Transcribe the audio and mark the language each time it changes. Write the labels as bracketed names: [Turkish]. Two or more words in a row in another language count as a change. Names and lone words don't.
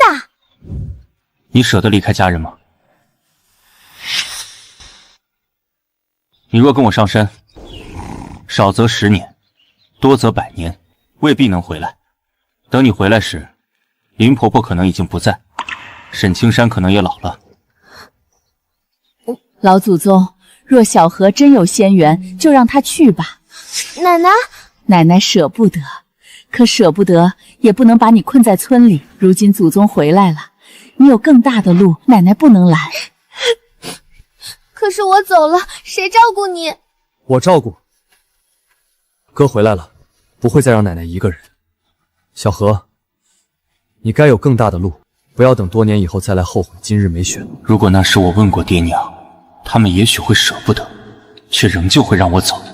[Chinese] 真的？你捨得離開家人嗎？你若跟我上山，少則10年，多則100年，未必能回來。等你回來時，林婆婆可能已經不在，沈青山可能也老了。老祖宗，若小荷真有仙緣，就讓她去吧。奶奶，奶奶捨不得，可捨不得也不能把你困在村裡。如今祖宗回來了，你有更大的路，奶奶不能攔。可是我走了，誰照顧你？我照顧。哥回來了，不會再讓奶奶一個人。小荷，你該有更大的路，不要等多年以後再來後悔今日沒選。如果那時我問過爹娘，他們也許會捨不得，卻仍舊會讓我走。